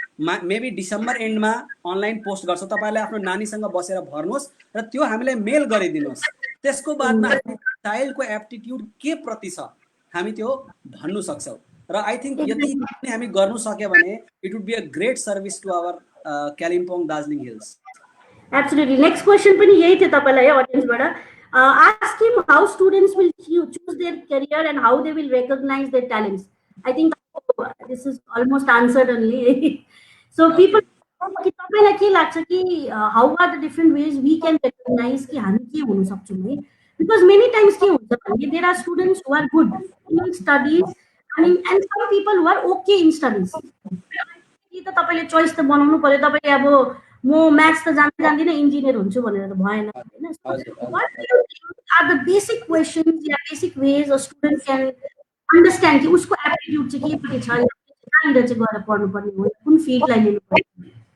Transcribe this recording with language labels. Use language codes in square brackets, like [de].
[ne] Maybe December एन्डमा online post गर्छौँ, तपाईँले आफ्नो नानीसँग बसेर भर्नुहोस् र त्यो हामीलाई मेल गरिदिनुहोस्। त्यसको बादमा हामी चाइल्डको एप्टिट्युड के प्रति छ हामी त्यो भन्नु सक्छौँ। र [en] I think [ne] यदि हामी गर्नु सक्यो भने [en] It would be a great service to our Kalimpong Darjeeling hills. Absolutely. Next question [ne] पनि यही थियो तपाईलाई audience-बाट. [en] Ask him how students will choose their career and how they will recognize their talents. I think this is almost answered only. So people, [ne] कि तपाईलाई के लाग्छ कि [en] how are the different ways we can recognize [ne] कि हामी के हुन सक्छौँ है? [en] Because many times [ne] के हुन्छ भने [en] there are students who are good in studies, and some people who are okay in studies. [ne] कि त तपाईले चोइस त बनाउनु पर्यो। तपाईले अब म म्याथ्स त जान्दिनँ इन्जिनियर हुन्छु भनेर त भएन हैन। [en] What are the basic questions [ne] yeah [en] basic ways a student can understand [ne] कि उसको एप्टिट्युड चाहिँ केपट्टि छ, कहाँनिर चाहिँ गएर पढ्नुपर्ने हो, कुन फिल्डलाई लिनुपर्ने?